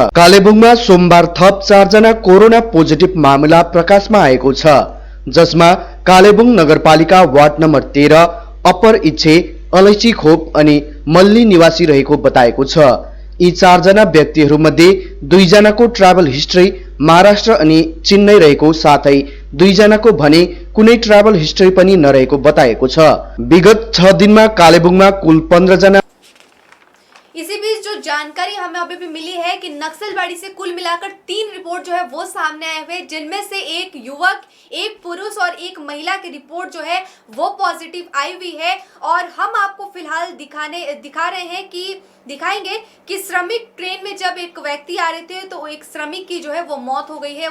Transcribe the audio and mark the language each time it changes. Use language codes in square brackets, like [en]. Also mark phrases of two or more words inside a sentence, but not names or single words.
[ne] कालेबुङमा सोमबार थप 4 जना कोरोना पोजिटिभ मामला प्रकाशमा आएको छ, जसमा कालेबुङ नगरपालिका वार्ड नम्बर 13 अप्पर इच्छे, अलैची खोप अनि मल्ली निवासी रहेको बताएको छ। यी 4 जना व्यक्तिहरूमध्ये 2 जनाको [en] travel history [ne] महाराष्ट्र अनि चेन्नई रहेको साथै 2 जनाको भने कुनै [en] travel history [ne] पनि नरहेको बताएको छ। विगत 6 दिनमा कालेबुङमा कुल 15 जना। [hi] इसी बीच जो जानकारी हमें अभी भी मिली है कि नक्सलबाड़ी से कुल मिलाकर 3 रिपोर्ट जो है वो सामने आए हुए, जिनमें से एक युवक, एक पुरुष और एक महिला की रिपोर्ट जो है वो पॉजिटिव आई हुई है। और हम आपको फिलहाल दिखा रहे हैं कि दिखाएंगे कि श्रमिक ट्रेन में जब एक व्यक्ति आ रहे थे तो एक श्रमिक की जो है वो मौत हो गई है।